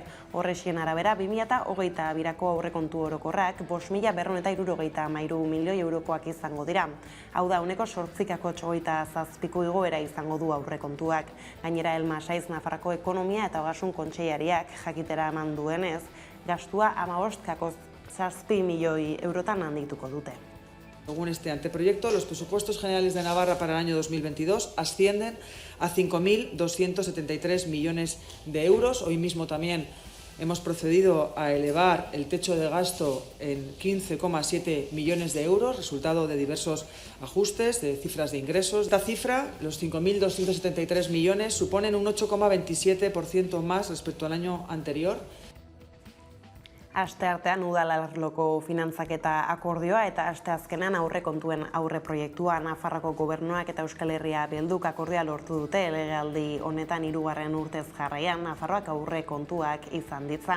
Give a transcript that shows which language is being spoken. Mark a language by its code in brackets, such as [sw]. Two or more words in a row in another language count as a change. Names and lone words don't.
[eu] Horrexien arabera 2022ko aurrekontu orokorrak 5.273 milioi eurokoak izango dira. Hau da, uneko 8,87ko igoera izango du aurrekontuak. Gainera, Elma Saiz Nafarroako ekonomia eta ogasun kontseilariak jakitera eman duenez, gastua 15,7 milioi eurotan handituko dute. [es] Según este anteproyecto, los presupuestos generales de Navarra para el año 2022 ascienden a 5.273 millones de euros. Hoy mismo también hemos procedido a elevar el techo de gasto en 15,7 millones de euros, resultado de diversos ajustes, de cifras de ingresos. Esta cifra, los 5.273 millones, suponen un 8,27% más respecto al año anterior. [eu] Asteartean udalerriko finantzaketa akordioa eta asteazkenean aurrekontuen aurreproiektua Nafarroako gobernuak eta Euskal Herria Bilduk akordioa lortu dute legealdi honetan 3. urtez jarraian Nafarroak aurrekontuak izan ditzan.